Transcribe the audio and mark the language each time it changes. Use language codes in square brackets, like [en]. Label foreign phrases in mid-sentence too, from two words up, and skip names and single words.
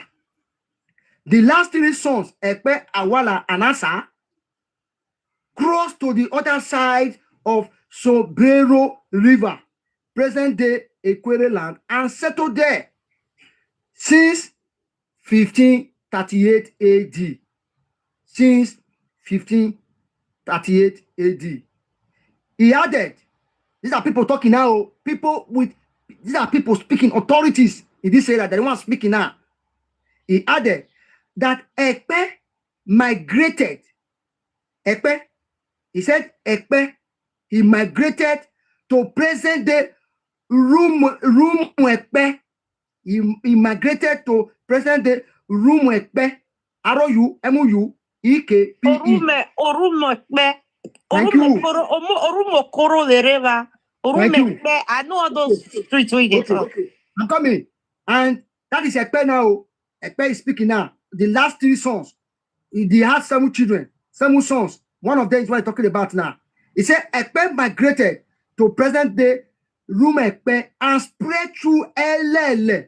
[en] The last 3 sons, Ekpe, Awala, and Asa, crossed to the other side of Sobrero River, present-day Ekwere land, and settled there since 1538 AD. Since 1538 AD. He added, these are people talking now, these are people speaking, authorities in this area, they want speaking now. He added that Ekpe migrated. Ekpe, he said Ekpe, he migrated to present-day Rumekpe. He migrated to present-day Rumekpe. R-O-U-M-U-E-K-P-E. Orumekpe. Thank you. Orumokoro Lereva. Orumekpe. I know all those streets where they talk. Okay. I'm coming. And that is Ekpe now. Ekpe is speaking now. The last 3 sons, they had 7 children, 7 sons. One of them is what I'm talking about now. He said Ekpe migrated to present-day Rumekpe and spread through Elele.